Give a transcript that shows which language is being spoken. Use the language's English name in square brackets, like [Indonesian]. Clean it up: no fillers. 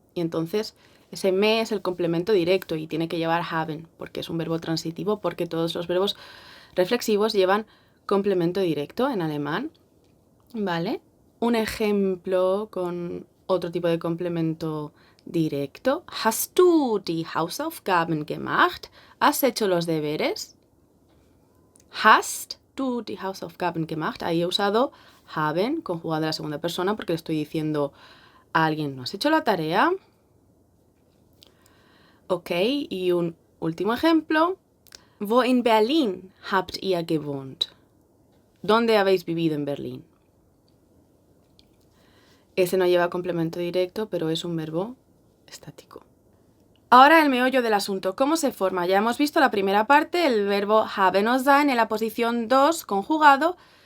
[Spanish] Y entonces ese me es el complemento directo y tiene que llevar haben, porque es un verbo transitivo, porque todos los verbos reflexivos llevan complemento directo en alemán, ¿vale? Un ejemplo con otro tipo de complemento directo. [German] Hast du die Hausaufgaben gemacht? [Spanish] ¿Has hecho los deberes? [German] Hast du die Hausaufgaben gemacht? [Spanish] Ahí he usado haben conjugado a la segunda persona porque le estoy diciendo a alguien, ¿no has hecho la tarea? Ok, y un último ejemplo. [German] Wo in Berlin habt ihr gewohnt? [Spanish] ¿Dónde habéis vivido en Berlín? Ese no lleva complemento directo, pero es un verbo estático. Ahora el meollo del asunto. ¿Cómo se forma? Ya hemos visto la primera parte, el verbo haben o sein en la posición 2 conjugado